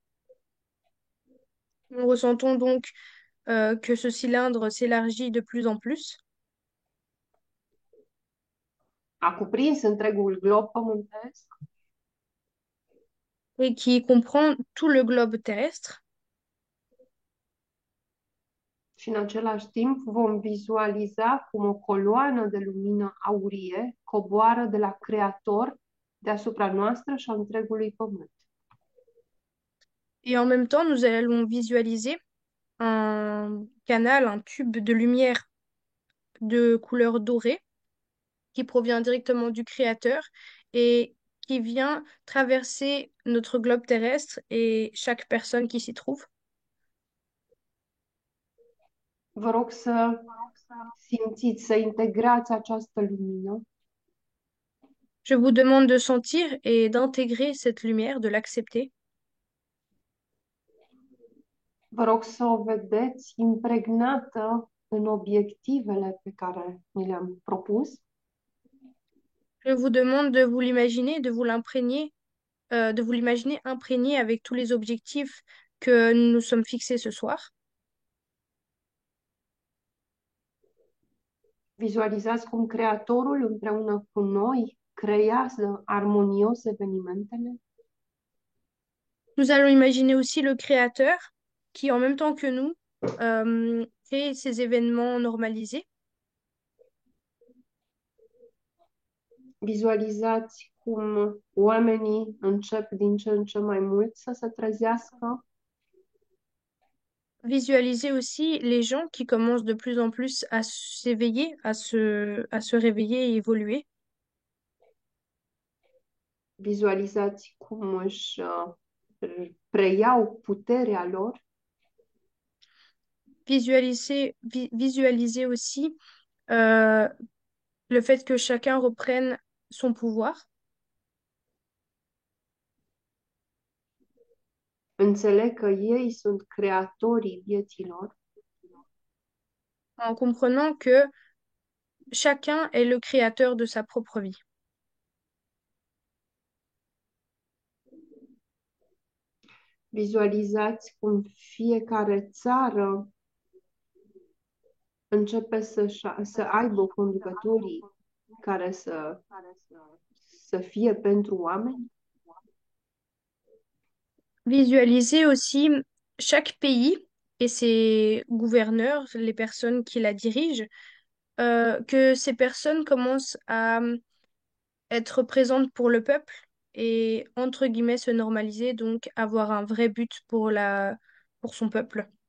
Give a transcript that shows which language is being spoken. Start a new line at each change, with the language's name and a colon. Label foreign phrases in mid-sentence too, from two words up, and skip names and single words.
French: Nous ressentons donc que ce cylindre s'élargit de plus en plus,
Romanian: a cuprins întregul glob pământesc
French: et qui comprend tout le globe terrestre.
Romanian: și în același timp vom vizualiza cum o coloană de lumină aurie coboară de la Creator deasupra noastră și a întregului pământ.
French: Et en même temps, nous allons visualiser un canal, un tube de lumière de couleur dorée qui provient directement du Créateur et qui vient traverser notre globe terrestre et chaque personne qui s'y trouve.
Romanian: Vă rog să simțiți, să integrați această lumină
French: Je vous demande de sentir et d'intégrer cette lumière, de l'accepter.
Romanian: vă rog să o vedeți impregnată în obiectivele pe care ni le-am propus
French: Je vous demande de vous l'imaginer, de vous l'imaginer imprégné avec tous les objectifs que nous nous sommes fixés ce soir.
Romanian: vizualizați cum Creatorul împreună cu noi creează armonios evenimentele.
French: Nous allons imaginer aussi le Créateur qui, en même temps que nous, créer ces événements normalisés.
Romanian: Vizualizați cum oamenii încep din ce în ce mai mult să se trezească.
French: Visualiser aussi les gens qui commencent de plus en plus à s'éveiller, à se réveiller et évoluer.
Romanian: Vizualizați cum își preiau puterea lor.
French: Visualiser aussi euh, le fait que chacun reprenne son pouvoir,
Romanian: Înțeleg că ei sunt creatorii vieților.
French: en comprenant que chacun est le créateur de sa propre vie.
Romanian: Vizualizați cum fiecare țară începe să aibă conducătorii care să fie pentru oameni.
French: Visualiser aussi chaque pays et ses gouverneurs, les personnes qui la dirigent, que ces personnes commencent à être présentes pour le peuple et, entre guillemets, se normaliser, donc avoir un vrai but pour pour son peuple.